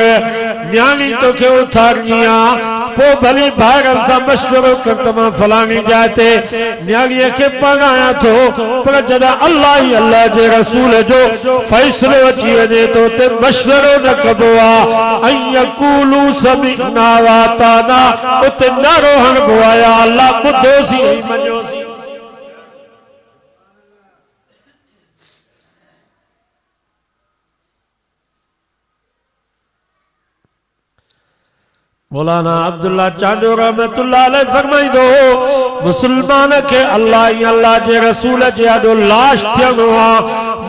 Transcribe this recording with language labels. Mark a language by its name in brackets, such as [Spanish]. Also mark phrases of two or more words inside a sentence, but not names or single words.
[Sindhi] न्याणी तोखे उथारणी आहे, पोइ भली भाइरनि सां मशवरो कर त मां फलाणी जाइ ते न्याणीअ खे परणायां थो। पर जॾहिं अल्लाह जे रसूल जो फैसलो अची वञे तो ते मशवरो न कबो आहे। [Arabic] أن يقولوا سمعنا وأطعنا, [Sindhi] उते नारो हणबो आहे [Arabic] يا الله [Sindhi] ॿुधोसीं ऐं मञोसीं। मौलाना अब्दुल्ला चांडो [Arabic] رحمة الله عليه [Sindhi] फरमाईंदो, मुसलमान के अल्लाह जे रसूल जे आॾो लाश थियणो आहे।